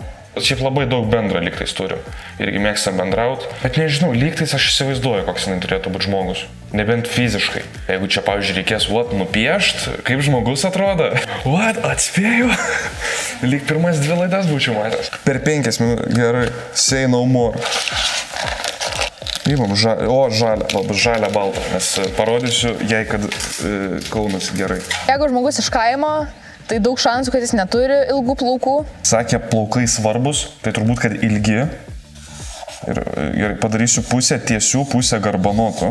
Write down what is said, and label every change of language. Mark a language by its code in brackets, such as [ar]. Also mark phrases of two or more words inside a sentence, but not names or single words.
[lt] Šiaip labai daug bendro lygtais turiu. Irgi mėgsta bendrauti. Bet nežinau, lygtais aš įsivaizduoju, koks jinai turėtų būti žmogus. Nebent fiziškai. Jeigu čia, pavyzdžiui, reikės nupiešti, kaip žmogus atrodo. Atspėjau. Lyg pirmas 2 laidas būčiau matęs. Per 5 minutės. Gerai. [en] Say no more. [lt] Įmam žalia balta, nes parodysiu jai, kad Kaunas gerai. Jeigu žmogus iš kaimo, tai daug šansų, kad jis neturi ilgų plaukų. Sakė, plaukai svarbus, tai turbūt, kad ilgi. Ir padarysiu pusę tiesių, pusę garbanotų.